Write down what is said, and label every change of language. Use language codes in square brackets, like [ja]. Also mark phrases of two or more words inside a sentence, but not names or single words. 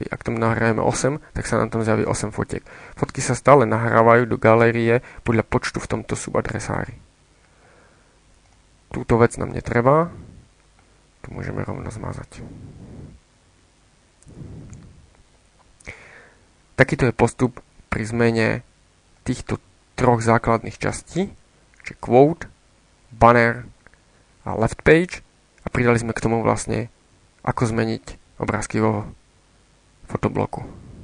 [sk] Ak tam nahrajeme 8, tak sa nám tam zjaví 8 fotiek. Fotky sa stále nahrávajú do galérie podľa počtu v tomto subadresári. Túto vec nám netreba. Tu môžeme rovno zmazať. Takýto je postup pri zmene týchto 3 základných častí, čiže quote, banner a [en] left page, [sk] a pridali sme k tomu vlastne ako zmeniť obrázky vo fotobloku.